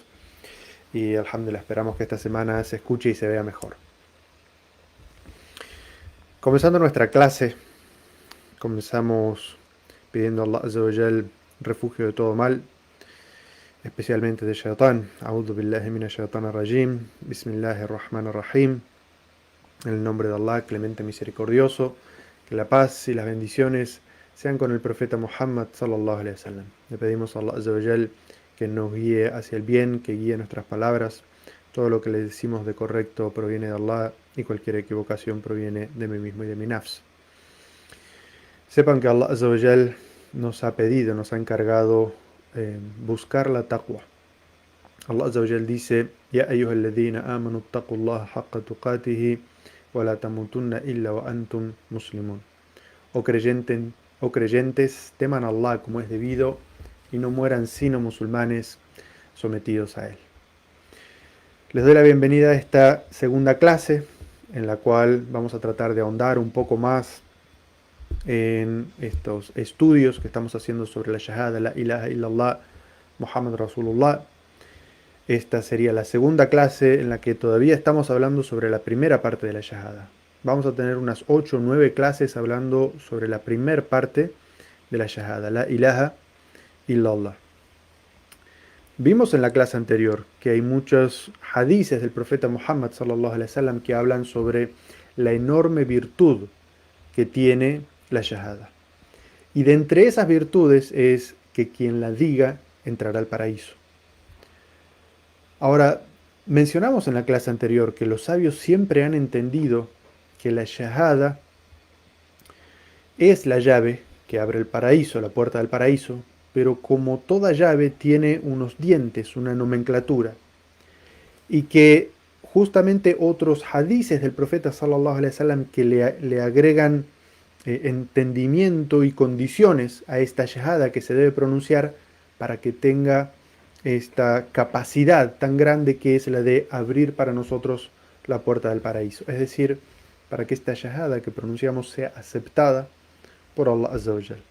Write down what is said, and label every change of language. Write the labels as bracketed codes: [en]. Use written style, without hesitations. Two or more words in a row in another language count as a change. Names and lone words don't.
[es] Y alhamdulillah, esperamos que esta semana se escuche y se vea mejor. Comenzando nuestra clase, comenzamos pidiendo a [ar] الله عز وجل [es] refugio de todo mal, especialmente de Shaitán. [ar] أعوذ بالله من الشيطان الرجيم. بسم الله الرحمن الرحيم. [es] En el nombre de Allah, clemente misericordioso, que la paz y las bendiciones sean con el profeta Muhammad [ar] صلى الله عليه وسلم. [es] Le pedimos a [ar] الله عز وجل [es] que nos guíe hacia el bien, que guíe nuestras palabras. Todo lo que le decimos de correcto proviene de Allah y cualquier equivocación proviene de mí mismo y de mi nafs. Sepan que [ar] الله عز وجل [es] nos ha pedido, nos ha encargado buscar la taqwa. [ar] الله عز وجل dice: يا أيها الذين آمنوا اتقوا الله حق تقاته ولا تموتن إلا وأنتم مسلمون. [es] O creyentes, teman a Allah como es debido y no mueran sino musulmanes sometidos a él. Les doy la bienvenida a esta segunda clase, en la cual vamos a tratar de ahondar un poco más en estos estudios que estamos haciendo sobre la Shahada, [ar] لا إله إلا الله، محمد رسول الله. [es] Esta sería la segunda clase en la que todavía estamos hablando sobre la primera parte de la Shahada. Vamos a tener unas 8 o 9 clases hablando sobre la primera parte de la Shahada, [ar] لا إله إلا الله. [es] Vimos en la clase anterior que hay muchos hadices del profeta Muhammad [ar] صلى الله عليه وسلم [es] que hablan sobre la enorme virtud que tiene la Shahada. Y de entre esas virtudes es que quien la diga entrará al paraíso. Ahora, mencionamos en la clase anterior que los sabios siempre han entendido que la Shahada es la llave que abre el paraíso, la puerta del paraíso, pero como toda llave tiene unos dientes, una nomenclatura, y que justamente otros hadices del profeta [ar] صلى الله عليه وسلم [es] que le agregan entendimiento y condiciones a esta shahada que se debe pronunciar para que tenga esta capacidad tan grande que es la de abrir para nosotros la puerta del paraíso. Es decir, para que esta shahada que pronunciamos sea aceptada por [ar] الله عز وجل.